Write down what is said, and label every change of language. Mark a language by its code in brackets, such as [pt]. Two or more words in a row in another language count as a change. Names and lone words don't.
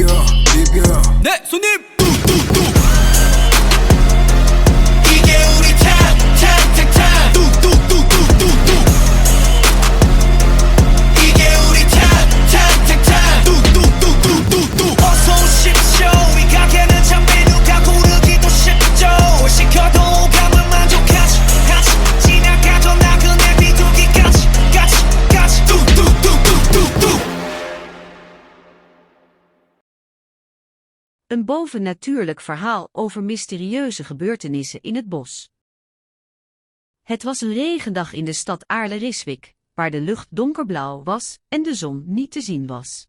[ko] 네 손님 뚜뚜뚜 이게 우리 탑탑탑탑 뚜뚜뚜뚜뚜뚜 이게 우리 탑탑탑탑 뚜뚜뚜뚜뚜뚜 어서 오십시오 이 가게는 참 메뉴가 고르기도 쉽죠 뭘 시켜도 오감을 만족하지 지나가던 나그네 비둘기까지 뚜뚜뚜뚜뚜뚜 [nl] Een bovennatuurlijk verhaal over mysterieuze gebeurtenissen in het bos. Het was een regendag in de stad Aarle-Riswijk, waar de lucht donkerblauw was en de zon niet te zien was.